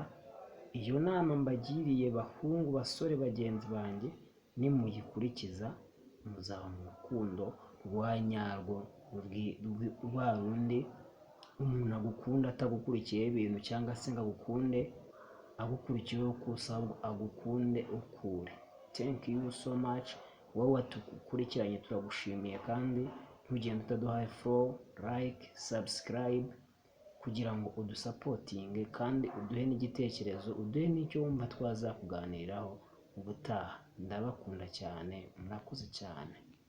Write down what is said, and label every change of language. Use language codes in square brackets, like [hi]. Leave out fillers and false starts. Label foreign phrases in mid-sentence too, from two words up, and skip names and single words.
[rw] Iyo nama mbagiriye bahungu, basore, bagenzi banjye, nimuyikurikiza muzaba mu rukundo rwa nyarwo, rwa rundi umuntu agukunda atagukurikiye ibintu, cyangwa se ngo agukunde agukurikiyeho gusa, ahubwo agukunde ukuri. [en] Thank you so much. [rw] Wowe watukurikiranye turagushimiye, kandi ntugende utaduhaye [en] follow, like, [rw] subscribe kugira ngo udusapotinge, kandi uduhe n'igitekerezo, uduhe n'icyo wumva twazakuganiraho ubutaha. Ndabakunda cyane, murakoze cyane.